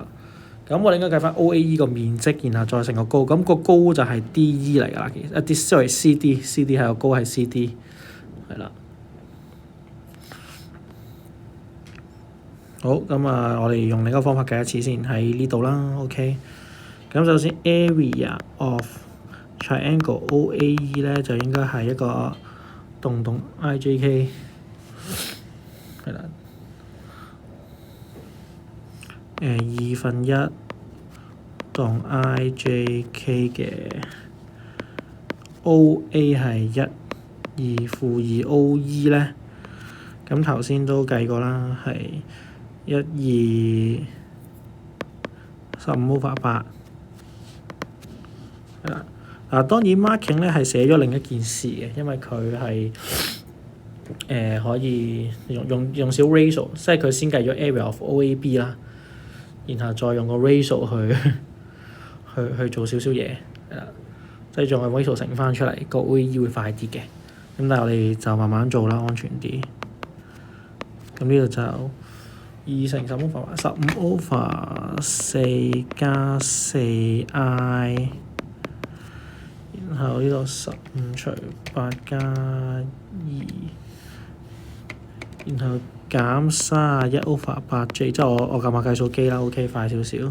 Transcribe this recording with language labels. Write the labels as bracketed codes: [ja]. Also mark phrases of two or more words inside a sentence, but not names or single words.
[yue] 咁我哋應該計翻 OAE 個面積，然後再乘個高。咁個高就係 DE 嚟㗎啦，其實CD 係個高係 CD， 係啦。好，咁我哋用另一個方法計一次先，喺呢度啦 ，OK。咁首先 [en] area of triangle OAE [yue] 咧就應該係一個洞 IJK 係啦。1/2洞 IJK 嘅 OA 係1/2 OE 咧，咁頭先都計過啦，係1/15/8係啦。當然 marking 咧係寫咗另一件事嘅，因為佢係可以用少 ratio， 即係佢先計咗 [en] area of OAB [yue] 啦，然後再用個 ratio 去做少少嘢係啦，即係用個 ratio 乘翻出嚟，個 OAE 會快啲嘅。咁但係我哋就慢慢做啦，安全啲。咁呢度就2乘15/4加4i， 然後呢度15/8加2，然後減31/8j， 即係我撳下計數機啦 ，OK 快少少。